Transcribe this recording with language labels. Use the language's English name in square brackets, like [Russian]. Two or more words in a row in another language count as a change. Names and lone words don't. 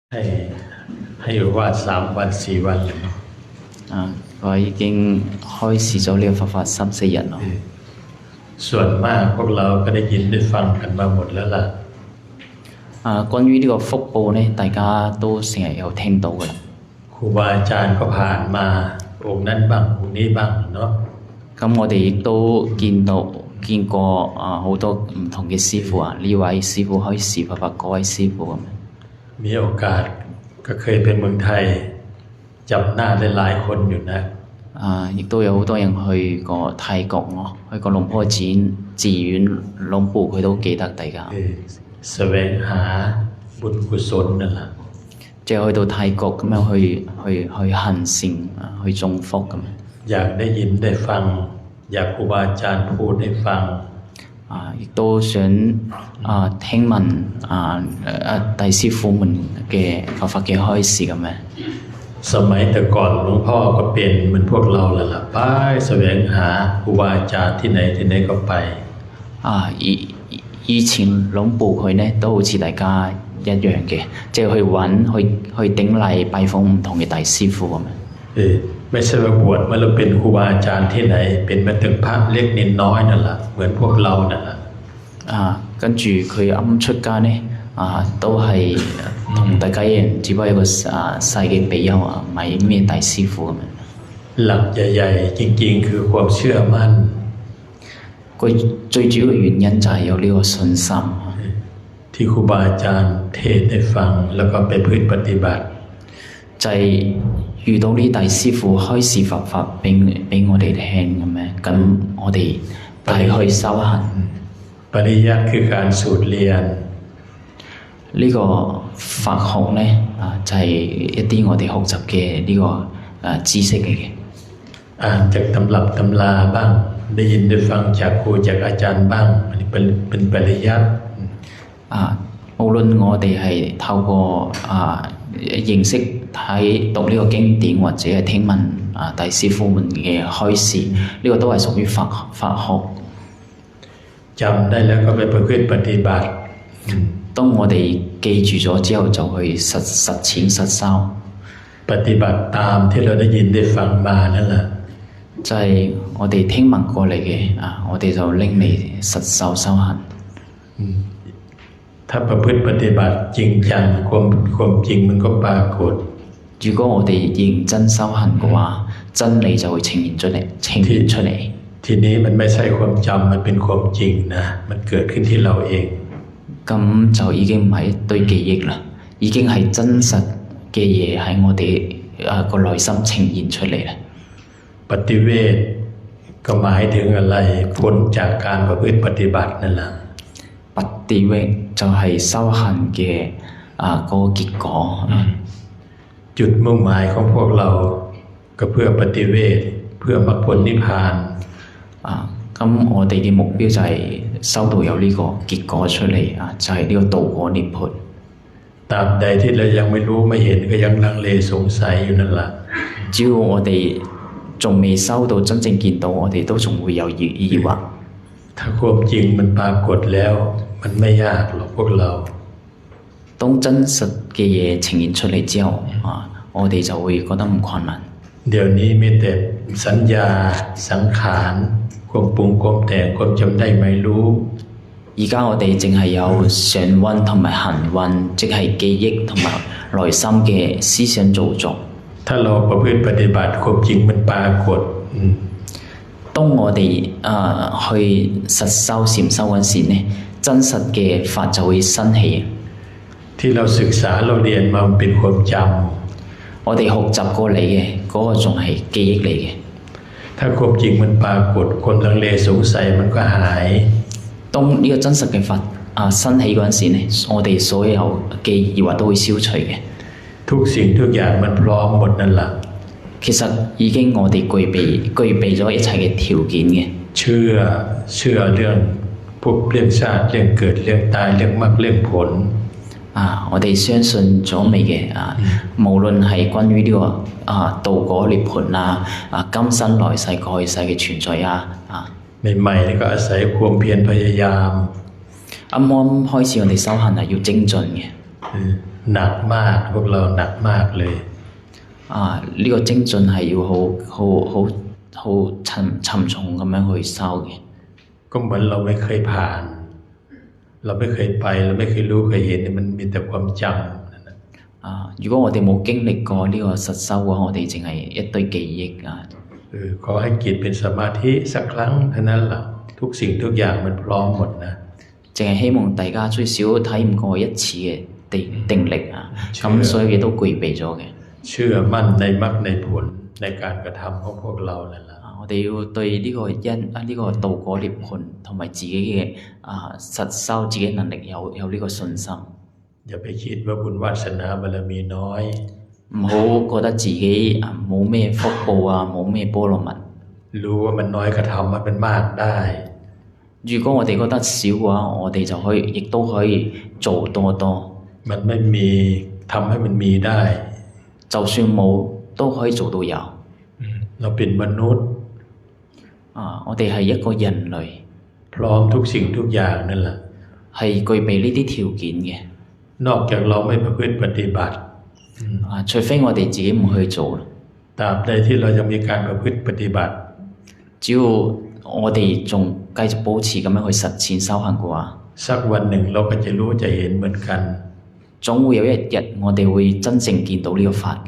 [Thai] ให้ให้วาด3 วัน 4 วันเลยเนาะ [Cantonese] 我已經開始咗呢個佛法3、4日咯。 [Thai] ส่วนมากพวกเราก็ได้ยินได้ฟังกันมาหมดแล้วล่ะ [Cantonese] 關於呢個福報呢，大家都成日有聽到㗎啦。 [Thai] ครูบาอาจารย์ก็ผ่านมาองค์นั้นบ้างองค์นี้บ้างเนาะ [Cantonese] 咁我哋亦都見過好多唔同嘅師傅呢位師傅開示佛法，嗰位師傅咁。 [Thai] มีโอกาสก็เคยไปเมืองไทยจับหน้าได้หลายคนอยู่นะ [Cantonese] 亦都有好多人去過泰國去過龍坡寺院龍ปู่佢都記得大家。 [Thai] แสวงหาบุญกุศลนั่นแหละ [Cantonese] 即係去到泰國咁樣去行善去種福咁。 [Thai] อยากได้ยินได้ฟังอยากครูบาอาจารย์พูดให้ฟัง [Cantonese] 亦都想聽聞大師傅們嘅佛法嘅開示咁樣。 [Thai] สมัยแต่ก่อนหลวงพ่อก็เป็นเหมือนพวกเราแหละไปแสวงหาครูบาอาจารย์ที่ไหนก็ไป [Cantonese] 以前龍ปู่佢呢都好似大家一樣嘅，即係去揾去頂禮拜訪唔同嘅大師傅咁樣。 [Thai] ไม่ใช่ว่าบวชเมื่อเราเป็นครูบาอาจารย์ที่ไหนเป็นมาถึงพระเล็กนิดน้อยนั่นแหละเหมือนพวกเรานั่นแหละ [Cantonese] 跟住佢啱出家呢都係同大家一樣，只不過一個細嘅比丘唔係咩大師傅咁樣。 [Thai] หลักใหญ่ๆจริงๆคือความเชื่อมั่น [Cantonese] 佢最主要嘅原因就係有呢個信心 [Thai] ที่ครูบาอาจารย์เทศน์ให้ฟังแล้วก็ไปพึ่งปฏิบัติ [Cantonese] 就係遇到呢大師傅開示佛法俾我哋聽咁樣，咁我哋帶去修行。 [Thai] ปริยัติคือการสูตรเรียน [Cantonese] 呢個法學呢就係一啲我哋學習嘅呢個知識嚟嘅。 [Thai] อ่านจากตำรับตำราบ้างได้ยินได้ฟังจากครูจากอาจารย์บ้างอันนี้เป็นปริยัติ [Cantonese] 無論我哋係透過認識睇讀呢個經典，或者係聽聞大師傅們嘅開示，呢個都係屬於法學。 [Thai] จำได้แล้วก็ไปประพฤติปฏิบัติ [Cantonese] 當我哋記住咗之後，就去實踐實修。 [Thai] ปฏิบัติตามที่เราได้ยินได้ฟังมานั่นแหละ [Cantonese] 就係我哋聽聞過嚟嘅我哋就拎嚟實修修行。 [Thai] ถ้าประพฤติปฏิบัติจริงจังความจริงมันก็ปรากฏ [Cantonese] 如果我哋認真修行嘅話，真理就會呈現出嚟。 [Thai] ทีนี้มันไม่ใช่ความจำมันเป็นความจริงนะมันเกิดขึ้นที่เราเอง [Cantonese] 咁就已經唔係一堆記憶啦，已經係真實嘅嘢喺我哋個內心呈現出嚟啦。 [Thai] ปฏิเวทก็หมายถึงอะไรผลจากการประพฤติปฏิบัตินั่นแหละ [Cantonese] ปฏิเวท就係修行嘅嗰個結果。 [Thai] จุดมุ่งหมายของพวกเราก็เพื่อปฏิเวทเพื่อมรรคผลนิพพาน [Cantonese] 咁我哋嘅目標就係修到有呢個結果出嚟就係呢個道果涅槃。 [Thai] ตราบใดที่เรายังไม่รู้ไม่เห็นก็ยังลังเลสงสัยอยู่นั่นแหละ [Cantonese] 只要我哋仲未收到真正見到，我哋都仲會有疑惑。 [Thai] ถ้าความจริงมันปรากฏแล้วมันไม่ยากหรอกพวกเรา [Cantonese] 當真實嘅嘢呈現出嚟之後我哋就會覺得唔困難。 [Thai] เดี๋ยวนี้มีแต่สัญญาสังขารความปรุงความแต่งความจำได้ไม่รู้ [Cantonese] 而家我哋淨係有上運同埋行運，即係記憶同埋內心嘅思想造作。 [Thai] ถ้าเราประพฤติปฏิบัติความจริงมันปรากฏ [Cantonese] 當我哋去實修禪修嗰時呢，真實嘅法就會生起。 [Thai] ที่เราศึกษาเราเรียนมาเป็นความจำ [Cantonese] 我哋學習過嚟嘅嗰個仲係記憶嚟嘅。 [Thai] ถ้าความจริงมันปรากฏความลังเลสงสัยมันก็หาย [Cantonese] 當呢個真實嘅法生起嗰陣時呢，我哋所有嘅疑惑都會消除嘅。 [Thai] ทุกสิ่งทุกอย่างมันพร้อมหมดนั่นแหละ [Cantonese] 其實已經我哋具備咗一切嘅條件嘅。 [Thai] เชื่อเรื่องภพเรื่องชาติเรื่องเกิดเรื่องตายเรื่องมรรคเรื่องผล [Cantonese] 我哋相信咗未嘅無論係關於呢個道果涅槃今生來世過去世嘅存在 [Thai] ใหม่ๆก็อาศัยความเพียรพยายาม [Cantonese] 啱啱開始我哋修行係要精進嘅。 [Thai] มหนักมากพวกเราหนักมากเลย [Cantonese] 呢個精進係要好沉重咁樣去修嘅。 [Thai] ก็เหมือนเราไม่เคยผ่าน เราไม่เคยไปเราไม่เคยรู้เคยเห็นมันมีแต่ความจำ [Cantonese] 如果我哋冇經歷過呢個實修嘅話，我哋淨係一堆記憶 [Thai] ขอให้จิตเป็นสมาธิสักครั้งเท่านั้นล่ะทุกสิ่งทุกอย่างมันพร้อมหมดนะ [Cantonese] 淨係希望大家最少體驗過一次嘅定力咁所有嘢都具備咗嘅。 [Thai] เชื่อมั่นในมรรคในผลในการกระทำของพวกเรานั่นแหละ [Cantonese] 我哋要對呢個道果涅槃同埋自己嘅實修自己能力有呢個信心。 [Thai] อย่าไปคิดว่าบุญวาสนาบารมีน้อย [Cantonese] 唔好覺得自己冇咩福報冇咩波羅蜜。 [Thai] รู้ว่ามันน้อยก็ทำมันมากได้ [Cantonese] 如果我哋覺得少嘅話，我哋就可以亦都可以做多多。 [Thai] มันไม่มีทำให้มันมีได้ [Cantonese] 就算冇都可以做到有。 [Thai] เราเป็นมนุษย์ [Cantonese] 我哋係一個人類， [Thai] พร้อมทุกสิ่งทุกอย่างนั่นแหละ [Cantonese] 係具備呢啲條件嘅。 [Thai] นอกจากเราไม่ประพฤติปฏิบัติ [Cantonese] 除非我哋自己唔去做。 [Thai] ตราบใดที่เรายังมีการประพฤติปฏิบัติ [Cantonese] 只要我哋仲繼續保持咁樣去實踐修行嘅話， [Thai] สักวันหนึ่งเราก็จะรู้จะเห็นเหมือนกัน [Cantonese] 總會有一日我哋會真正見到呢個法嘅。